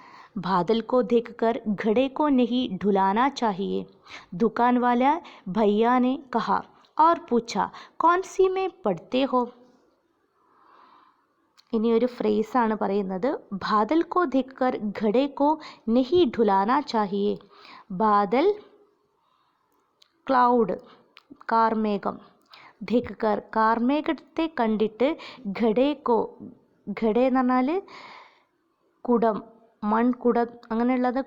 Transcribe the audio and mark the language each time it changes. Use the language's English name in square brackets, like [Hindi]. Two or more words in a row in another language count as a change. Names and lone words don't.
[Hindi] बादल को देखकर घड़े को नहीं ढुलाना चाहिए, दुकान वाला भैया ने कहा और पूछा कौन सी में पढ़ते हो. [Malayalam] ഇനി ഒരു ഫ്രേസാണ് പറയുന്നത്. [Hindi] बादल को देखकर घड़े को नहीं ढुलाना चाहिए. ബാദൽ ക്ലൗഡ് കാർമേഘം, ദേഖ്കർ കാർമേഘത്തെ കണ്ടിട്ട്, ഘടേക്കോ ഘട എന്ന് പറഞ്ഞാൽ കുടം, മൺകുടം, അങ്ങനെയുള്ളത്.